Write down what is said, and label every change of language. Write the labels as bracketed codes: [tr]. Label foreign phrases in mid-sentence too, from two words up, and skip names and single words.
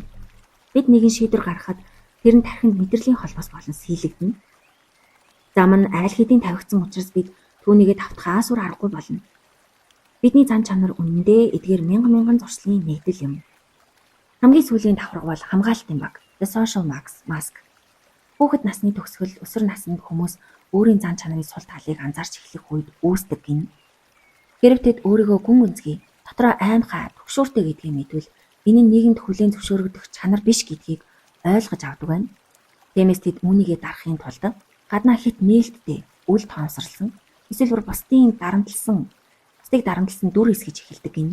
[mn] Бид нэгэн шийдвэр гаргахад тэр нь тархинд мэдрэлийн холбоос болон сийлэгдэнэ. Зам нь айл хэдийн тавигдсан учраас бид түүнийгээ давтахаас өөр аргагүй болно. Бидний зан чанар үнэндээ эдгээр мянган зуршлын нэгдэл юм. Хамгийн сүүлийн давхарга бол хамгаалтын баг, [en] the social mask. [mn] Хүүхэд насны төгсгөл өсвөр наснд хүмүүс өөрийн зан чанарын сул талыг анзаарч эхлэх үед үүсдэг гин. Хэрэг тэд өөрийгөө гүн гүнзгий, дотроо аимхай, төгшүүртэй гэдгийг мэдвэл энэ нь нийгэмд хүлээн зөвшөөрөгдөх чанар биш гэдгийг ойлгож авдаг байна. Тиймээс тэд үүнийгээ дарахын тулд гаднаа хит нээлттэй, үл тоомсорлсон, эсвэл бусдыг дарамтлсан дүр эсгэж эхэлдэг гин.